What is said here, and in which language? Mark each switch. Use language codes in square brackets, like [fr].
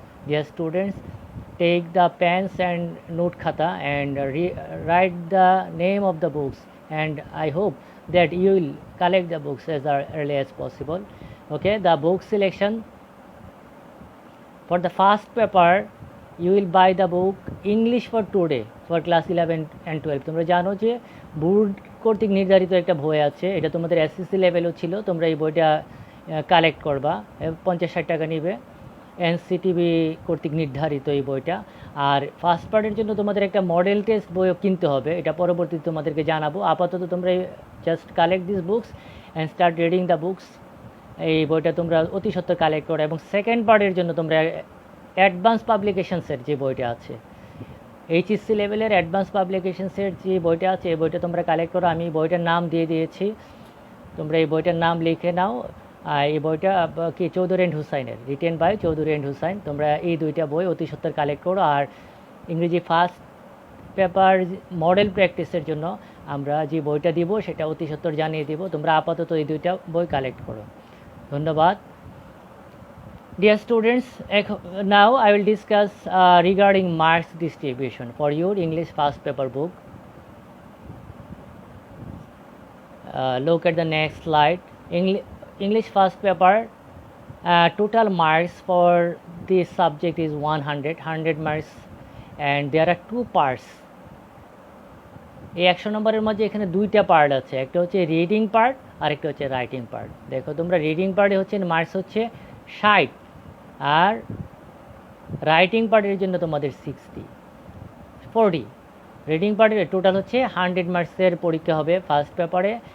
[en] Dear students, take the pens and note khata and write the name of the books, and I hope that you will collect the books as early as possible. Okay, the book selection for the first paper, you will buy the book English for Today for class 11 and 12. [bn] তোমরা জানো যে board কর্তৃক নির্ধারিত একটা বই আছে, এটা তোমাদের এসএসসি লেভেলও ছিল। তোমরা এই বইটা কালেক্ট করবা, 50-60 টাকা নিবে। এনসিটিভি কর্তৃক নির্ধারিত এই বইটা। আর ফার্স্ট পার্টের জন্য তোমাদের একটা মডেল টেস্ট বইও কিনতে হবে, এটা পরবর্তীতে তোমাদেরকে জানাবো। আপাতত তোমরা [en] Just collect this books and start reading the books. [bn] এই বইটা তোমরা অতি সত্বর কালেক্ট করো। এবং সেকেন্ড পার্টের জন্য তোমরা অ্যাডভান্স পাবলিকেশনসের যে বইটা আছে, এইচএসসি লেভেলের অ্যাডভান্স পাবলিকেশনসের যে বইটা আছে, এই বইটা তোমরা কালেক্ট করো। আমি বইটার নাম দিয়ে দিয়েছি, তোমরা এই বইটার নাম লিখে নাও। এই বইটা কি চৌধুরী অ্যান্ড হুসাইনের, written by Chowdhury and Hussain. তোমরা এই দুইটা বই অতি সত্বর কালেক্ট করো। আর ইংরেজি ফার্স্ট পেপার মডেল প্র্যাকটিসের জন্য আমরা যে বইটা দিব সেটা অতি সত্বর জানিয়ে দিব। তোমরা আপাতত এই দুইটা বই কালেক্ট করো। ধন্যবাদ। [en] Dear students, now I will discuss regarding marks distribution for your English first paper book. Look at the next slide. English first paper, total marks for this subject is 100 marks, and there are two parts. [bn] এই 100 নম্বরের মধ্যে এখানে দুইটা part আছে, একটা হচ্ছে reading part আর একটা হচ্ছে রাইটিং পার্ট। দেখো তোমরা রিডিং পার্টে হচ্ছে মার্কস হচ্ছে 60, আর রাইটিং পার্টের জন্য তোমাদের 40। রিডিং পার্টের টোটাল হচ্ছে 100 মার্কসের পরীক্ষা হবে ফার্স্ট পেপারে।